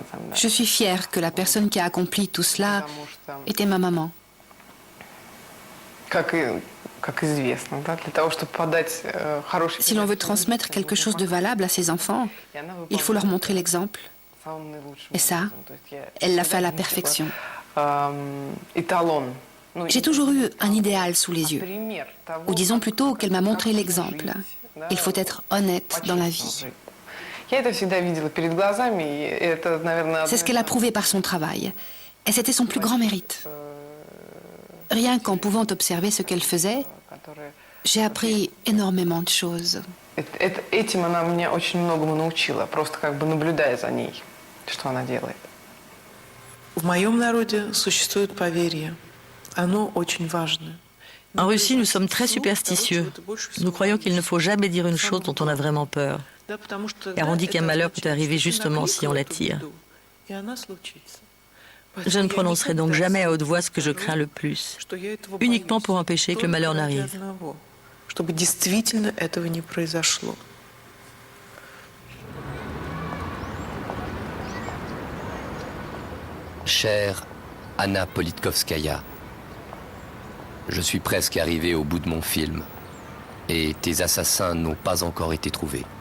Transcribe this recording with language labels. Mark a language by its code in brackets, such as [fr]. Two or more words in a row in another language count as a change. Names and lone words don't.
[ru] Там, да. [fr] Je suis fière que la personne qui a accompli tout cela était ma maman. [ru] Как известно, да, для того, чтобы подать хороший... [fr] Si l'on veut transmettre quelque chose de valable à ses enfants, il faut leur montrer l'exemple. Et ça, elle l'a fait à la perfection. Étalon. J'ai toujours eu un idéal sous les yeux. Ou disons plutôt qu'elle m'a montré l'exemple. Il faut être honnête dans la vie. C'est ce qu'elle a prouvé par son travail. Et c'était son plus grand mérite. Rien qu'en pouvant observer ce qu'elle faisait, j'ai appris énormément de choses. [ru] Этим она меня очень многому научила, просто как бы наблюдая за ней, что она делает. В моем народе существует поверье. Оно очень важно. [fr] En Russie, nous sommes très superstitieux. Nous croyons qu'il ne faut jamais dire une chose dont on a vraiment peur. Car on dit qu'un malheur peut arriver justement si on l'attire. Je ne prononcerai donc jamais à haute voix ce que je crains le plus, uniquement pour empêcher que le malheur n'arrive. [ru] Чтобы действительно этого не произошло. [fr] Chère Anna Politkovskaya, je suis presque arrivé au bout de mon film et tes assassins n'ont pas encore été trouvés.